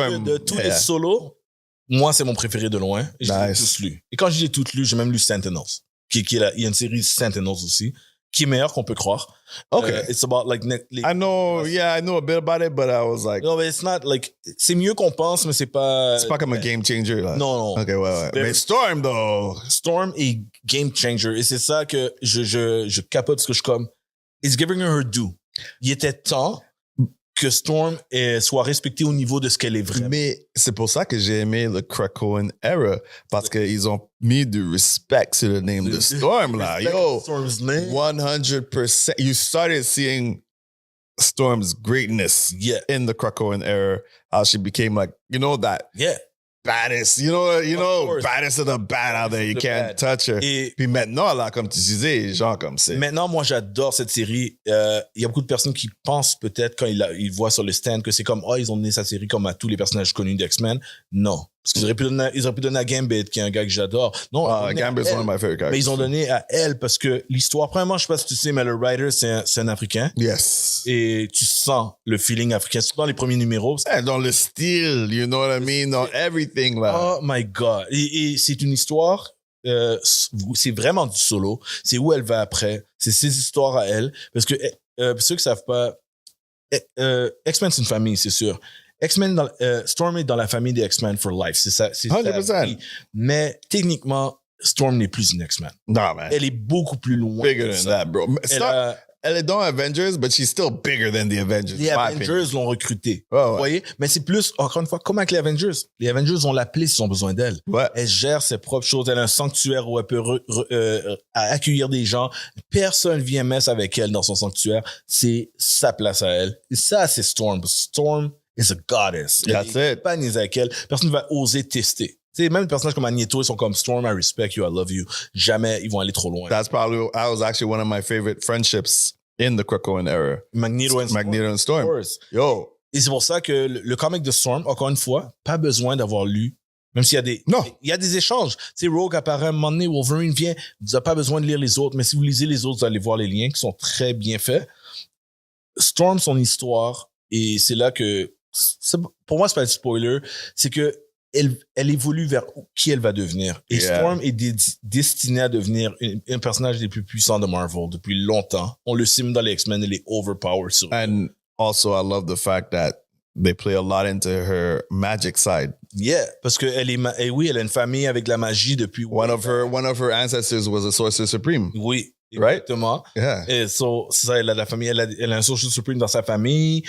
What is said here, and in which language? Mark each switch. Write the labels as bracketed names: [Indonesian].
[French] Parce que de tous les solos, moi, c'est mon préféré de loin. Et je l'ai tous lu. Et quand je l'ai tout lu, j'ai même lu Sentinels. Il y a une série Sentinels aussi, qui est meilleure qu'on peut croire. [English] Okay. It's about like I know a bit about it, but I was like, no, but it's not like [French] c'est mieux qu'on pense, mais c'est pas comme un game changer là. Non. Okay, ouais. Mais Storm though. Storm est game changer et c'est ça que je capote parce que je suis comme [English] it's giving her due. [French] Il était temps que Storm soit respectée au niveau de ce qu'elle est vraiment. Mais c'est pour ça que j'ai aimé le Krakoan era parce qu'ils ont mis du respect sur le name de Storm là. [English] Yo, Storm's name. 100%. You started seeing Storm's greatness in the Krakoan era. How she became like, that baddest, baddest of the bad out there. You can't touch her. [French] Et puis maintenant, là, comme tu disais, genre comme c'est. Maintenant, moi, j'adore cette série. Il y a beaucoup de personnes qui pensent peut-être quand ils voient sur le stand que c'est comme, ils ont donné sa série comme à tous les personnages connus d'X-Men. Non. Parce qu'ils auraient pu donner à Gambit, qui est un gars que j'adore. Non. [English] Gambit is one of my favorite characters. [French] Mais ils ont donné à elle parce que l'histoire, premièrement, je sais pas si tu sais, mais le writer, c'est un Africain. [English] Yes. [French] Et tu sens le feeling africain, surtout dans les premiers numéros. Dans le style, [English] you know what I mean? [French] Dans everything, là. [English] Oh my God. [French] Et c'est une histoire, c'est vraiment du solo. C'est où elle va après. C'est ses histoires à elle. Parce que, pour ceux qui savent pas, X-Men, c'est une famille, c'est sûr. X-Men, Storm est dans la famille des X-Men [English] for life. [French] C'est ça. 100%. Mais techniquement, Storm n'est plus une X-Men. Non, man. Elle est beaucoup plus loin. [English] Bigger than that, bro. [French] Elle est dans Avengers, [English] but she's still bigger than the Avengers. [French] Les Avengers l'ont recrutée. Vous voyez? Mais c'est plus, encore une fois, comme avec les Avengers. Les Avengers vont l'appeler s'ils ont besoin d'elle. Ouais. Elle gère ses propres choses. Elle a un sanctuaire où elle peut accueillir des gens. Personne vient mess avec elle dans son sanctuaire. C'est sa place à elle. Et ça, c'est Storm. [English] Storm is a goddess. That's it. [French] Pas niaiser avec elle. Personne ne va oser tester. Tu sais, même des personnages comme Magneto, ils sont comme Storm, [English] I respect you, I love you. [French] Jamais ils vont aller trop loin. [English] That was actually one of my favorite friendships in the Krakoan era. Magneto and Storm. Yo. [French] Et c'est pour ça que le comic de Storm, encore une fois, pas besoin d'avoir lu. Même s'il y a il y a des échanges. Tu sais, Rogue apparaît à un moment donné, Wolverine vient, vous n'avez pas besoin de lire les autres, mais si vous lisez les autres, vous allez voir les liens qui sont très bien faits. Storm, son histoire, et c'est là que, pour moi, c'est pas du spoiler, c'est que elle évolue vers qui elle va devenir. Et Storm est destinée à devenir un personnage des plus puissants de Marvel depuis longtemps. On le sait même dans les X-Men, elle est overpowered. [English] And also, I love the fact that they play a lot into her magic side. [French] Yeah, parce que elle a une famille avec de la magie depuis. [English] One of her ancestors was a Sorcerer Supreme. [French] Oui. [English] Right? [French] Exactement. [English] Yeah. [French] Et c'est ça, elle a la famille, elle a un Sorcerer Supreme dans sa famille.